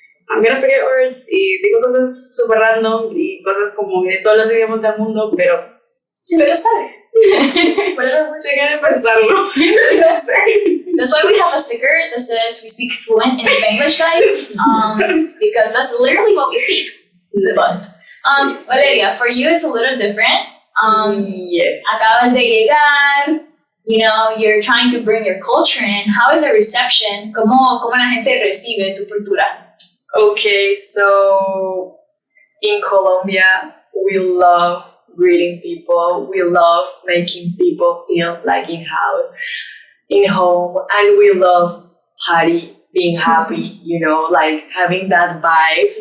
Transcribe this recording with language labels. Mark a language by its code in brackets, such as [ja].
[en] I'm gonna forget words [es] y digo cosas super random y cosas como de todos los idiomas del mundo, pero sabe. [en] Whatever works. [es] Tengo que pensarlo. No sé. [en] That's why we have a sticker that says we speak fluent in English, guys. Because that's literally what we speak. But Valeria, for you it's a little different. Yes. [es] Acabas de llegar. [en] You're trying to bring your culture in. How is the reception? [es] ¿Cómo la gente recibe tu cultura? [en] Okay, so in Colombia, we love greeting people. We love making people feel like in house, in home, and we love being happy, like having that vibe.